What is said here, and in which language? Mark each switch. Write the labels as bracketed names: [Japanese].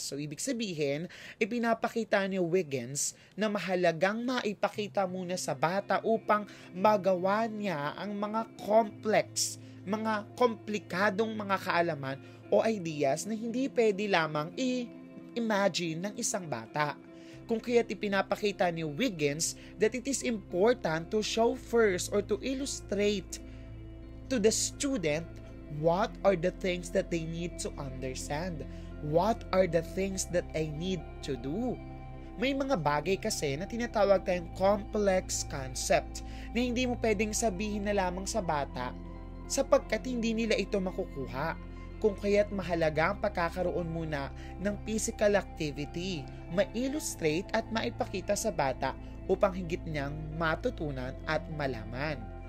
[Filipino] So, ibig sabihin, ipinapakita ni Wiggins na mahalagang maipakita muna sa bata upang magawa niya ang mga complex, mga komplikadong mga kaalaman o ideas na hindi pwede lamang i-imagine ng isang bata. Kung kaya't ipinapakita ni Wiggins [English] that it is important to show first or to illustrate to the student what are the things that they need to understand. What are the things that I need to do? [Filipino] May mga bagay kasi na tinatawag tayong complex concept na hindi mo pwedeng sabihin na lamang sa bata sapagkat hindi nila ito makukuha. Kung kaya't mahalaga ang pagkakaroon muna ng physical activity, ma-illustrate at maipakita sa bata upang higit niyang matutunan at malaman.